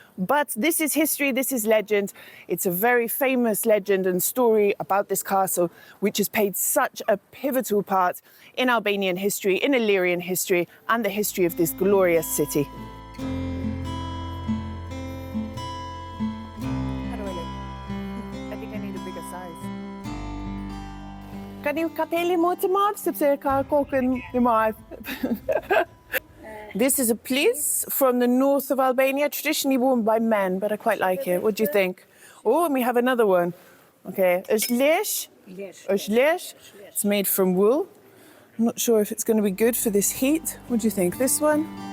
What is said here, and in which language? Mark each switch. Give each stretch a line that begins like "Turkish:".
English: But this is history, this is legend. It's a very famous legend and story about this castle, which has played such a pivotal part in Albanian history, in Illyrian history, and the history of this glorious city. I think I need a bigger size.
Albanian: Kan ju kapeli më të madh sepse ka kokën e madh.
English: This is a plice from the north of Albania, traditionally worn by men, but I quite like it. What do you think? Oh, and we have another one. Okay,
Albanian: është lesh. Është lesh.
English: It's made from wool. I'm not sure if it's going to be good for this heat. What do you think? This one?